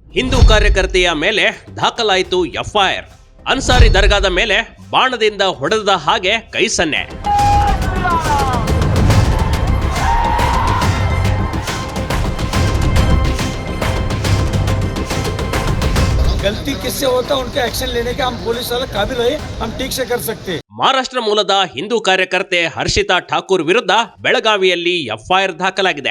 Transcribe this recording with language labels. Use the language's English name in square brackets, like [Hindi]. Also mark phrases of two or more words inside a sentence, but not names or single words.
[Kannada] ಹಿಂದೂ ಕಾರ್ಯಕರ್ತೆಯ ಮೇಲೆ ದಾಖಲಾಯಿತು ಎಫ್ಐಆರ್. ಅನ್ಸಾರಿ ದರ್ಗಾದ ಮೇಲೆ ಬಾಣದಿಂದ ಹೊಡೆದ ಹಾಗೆ ಕೈ ಸನ್ನೆ. [Hindi] गलती किससे होता है उनके एक्शन लेने के हम पुलिस वाले काबिल है, हम ठीक से कर सकते हैं. [Kannada] ಮಹಾರಾಷ್ಟ್ರ ಮೂಲದ ಹಿಂದೂ ಕಾರ್ಯಕರ್ತೆ ಹರ್ಷಿತಾ ಠಾಕೂರ್ ವಿರುದ್ಧ ಬೆಳಗಾವಿಯಲ್ಲಿ ಎಫ್ಐಆರ್ ದಾಖಲಾಗಿದೆ.